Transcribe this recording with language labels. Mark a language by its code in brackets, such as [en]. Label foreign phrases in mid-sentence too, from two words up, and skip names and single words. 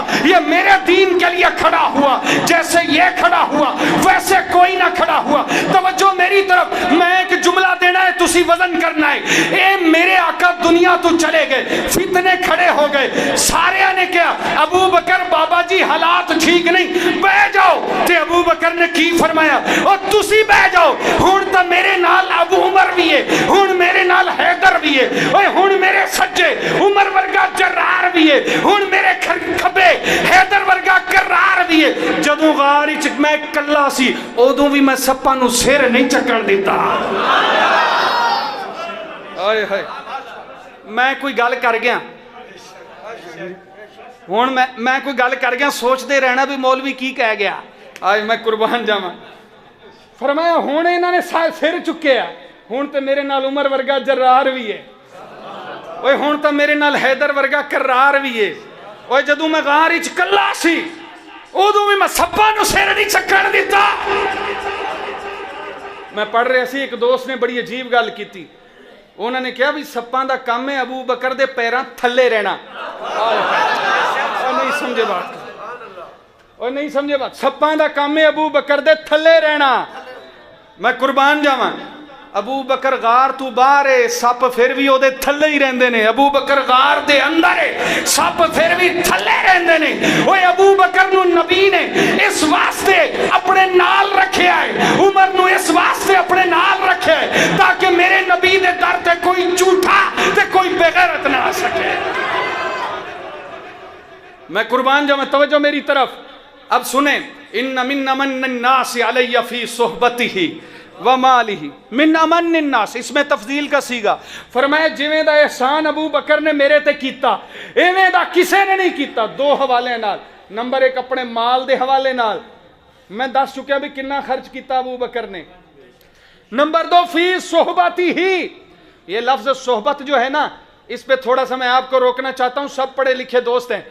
[ur] یہ میرے دین کے لیے کھڑا ہوا, جیسے یہ کھڑا ہوا ویسے کوئی نہ کھڑا ہوا. [pa] توجہ میری طرف, میں ایک جملہ دینا ہے تسی وزن کرنا ہے. اے میرے آقا دنیا تو چلے گئے, فتنے کھڑے ہو گئے, سارے نے کیا ابو بکر بابا جی حالات ٹھیک نہیں, بہ جاؤ. تے ابو بکر نے کی فرمایا, اور تسی بہ جاؤ, ہن تا میرے نال ابو عمر بھی ہے, ہن میرے نال حیدر بھی ہے, اوے ہن میرے سجے عمر ورگا جرار بھی ہے, ہن میرے کھبے حیدر ورگا کرار بھی ہے. جدوں غار وچ میں کلا سی اودوں بھی میں سپاں نو سر نہیں چکن دیتا. آئے ہائے, میں کوئی گل کر گیا ہوں, میں کوئی گل کر گیا, سوچتے رہنا بھی مولوی کی کہہ گیا. آج میں قربان جاواں. فرمایا ہوں انہوں نے سر چکے, ہوں تو میرے نال عمر ورگا جرار بھی ہے, اوے ہوں تو میرے نال حیدر ورگا کرار بھی ہے. اوے جدوں میں غار وچ کلا سی ادوں بھی میں سپاں نو سر نہیں چکن دیتا. میں پڑھ رہا سی, ایک دوست نے بڑی عجیب گل کیتی. انہوں نے کہا بھی سپاں دا کام ہے ابو بکر دے پیراں تھلے رہنا. [ur] نہیں سمجھے بات, اور نہیں سمجھے بات. [pa] سپاں دا کام ہے ابو بکر دے تھلے رہنا. میں قربان جاواں, ابو بکر غار تو باہر ہے, سپ پھر بھی او دے تھلے ہی رہندے نے. ابو بکر غار دے اندر ہے, سپ پھر بھی تھلے رہندے نے. اوے ابو بکر نو نبی نے اس واسطے اپنے نال رکھیا ہے, عمر نو اس واسطے اپنے نال رکھیا ہے تاکہ میرے نبی دے در تے کوئی جھوٹا تے کوئی بے غیرت نہ آ سکے. [ur] میں قربان جاؤں, توجہ میری طرف. اب سنیں, [ar] ان من من الناس علی فی صحبتہ ومالہ, من امن الناس, [ur] اس میں تفضیل کا سیگا. [pa] فرمایا جویں دا احسان ابو بکر نے میرے تے کیتا ایویں دا کسے نے نہیں کیتا. دو حوالے نال. نمبر ایک اپنے مال دے حوالے نال, میں دس چکیا بھی کنا خرچ کیتا ابو بکر نے. [ur] نمبر دو [ar] فی صحبتہ [ur] ہی, یہ لفظ صحبت جو ہے نا اس پہ تھوڑا سا میں آپ کو روکنا چاہتا ہوں، سب پڑھے لکھے دوست ہیں.